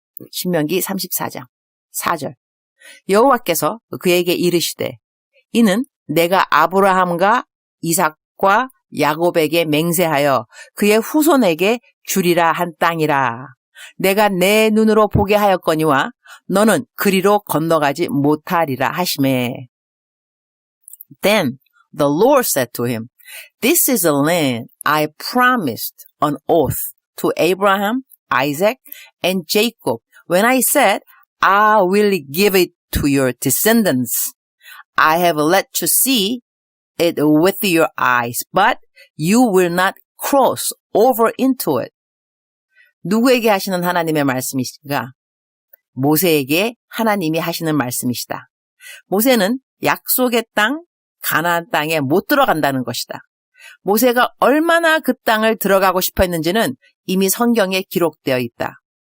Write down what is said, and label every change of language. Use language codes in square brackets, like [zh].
[ko] 신명기 34장 4절. 여호와께서 그에게 이르시되 이는 내가 아브라함과 이삭과 야곱에게 맹세하여 그의 후손에게 주리라 한 땅이라. 내가 내 눈으로 보게 하였거니와 너는 그리로 건너가지 못하리라 하시매. [en] Then the Lord said to him, This is the land I promised on oath to Abraham, Isaac, and Jacob when I said, I will give it to your descendants. I have let you see it with your eyes, but you will not cross over into it. [ko] 누구에게 하시는 하나님의 말씀이신가? 모세에게 하나님이 하시는 말씀이시다. 모세는 약속의 땅, 가나안 땅에 못 들어간다는 것이다. 모세가 얼마나 그 땅을 들어가고 싶어 했는지는 이미 성경에 기록되어 있다.